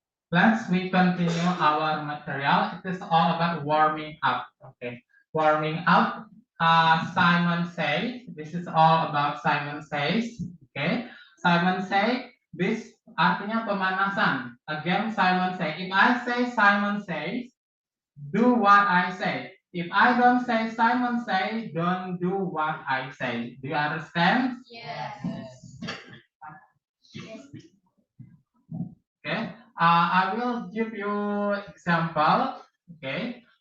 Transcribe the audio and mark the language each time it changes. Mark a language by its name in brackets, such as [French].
[English] Let's we continue our material. It is all about warming up. Okay. Warming up. Simon says. This is all about Simon says. Okay. Simon say. [Indonesian] This artinya pemanasan. [English] Again, Simon say. If I say Simon says, do what I say. If I don't say Simon say, don't do what I say. Do you understand? Yes. Okay. I will give you example. Okay.